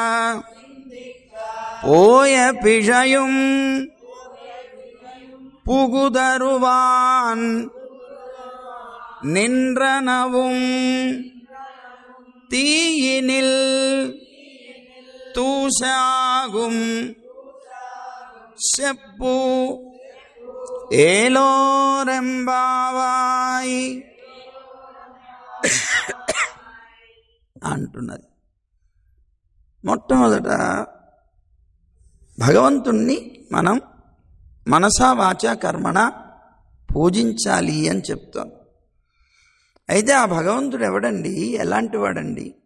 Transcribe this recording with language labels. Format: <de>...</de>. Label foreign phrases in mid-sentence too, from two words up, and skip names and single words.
<ta>போய பிழையும் புகுதருவான் நின்றனவும் தீயினில் தூசாகும் செப்பு ఏలోరెంబావాయ్ అంటున్నది.</ta> <te>మొట్టమొదట భగవంతుణ్ణి మనం మనసా వాచా కర్మణ పూజించాలి అని చెప్తాను. అయితే ఆ భగవంతుడు ఎవడండి, ఎలాంటి వాడండి?</te>